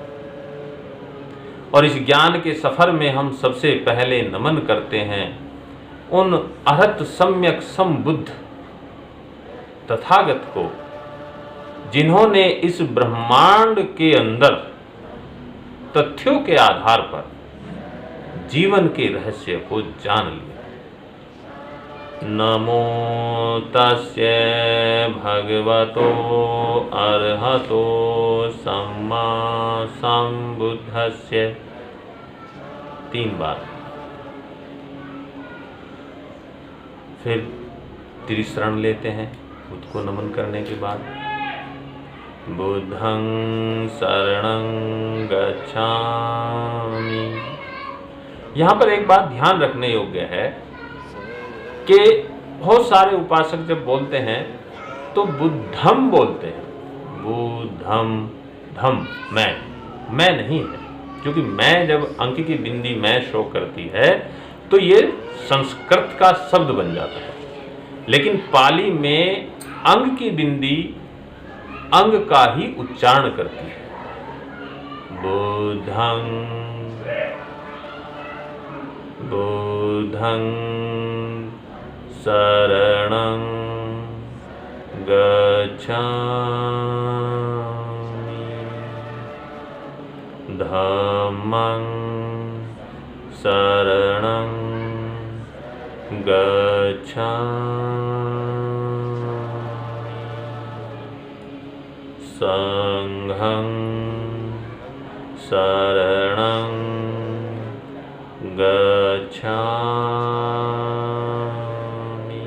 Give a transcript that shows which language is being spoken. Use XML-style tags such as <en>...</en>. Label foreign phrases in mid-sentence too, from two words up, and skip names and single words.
<hi>और इस ज्ञान के सफर में हम सबसे पहले नमन करते हैं उन अरहत सम्यक संबुद्ध तथागत को, जिन्होंने इस ब्रह्मांड के अंदर तथ्यों के आधार पर जीवन के रहस्य को जान लिया।</hi> <pi>नमो तस्यै भगवतो अरहतो सम्मा संबुद्धस्य।</pi> <hi>3 बार। फिर त्रिशरण लेते हैं खुद को नमन करने के बाद।</hi> <pi>बुद्धं शरणं गच्छामि।</pi> <hi>यहाँ पर एक बात ध्यान रखने योग्य है कि बहुत सारे उपासक जब बोलते हैं तो बुद्धम बोलते हैं। बुद्धम, धम मैं नहीं है, क्योंकि मैं जब अंक की बिंदी मैं शो करती है तो ये संस्कृत का शब्द बन जाता है, लेकिन पाली में अंग की बिंदी अंग का ही उच्चारण करती है।</hi> <pi>बुद्धं बुद्धं शरणं गच्छामि धम्मं शरणं गच्छामि संघं शरणं गच्छामि।</pi>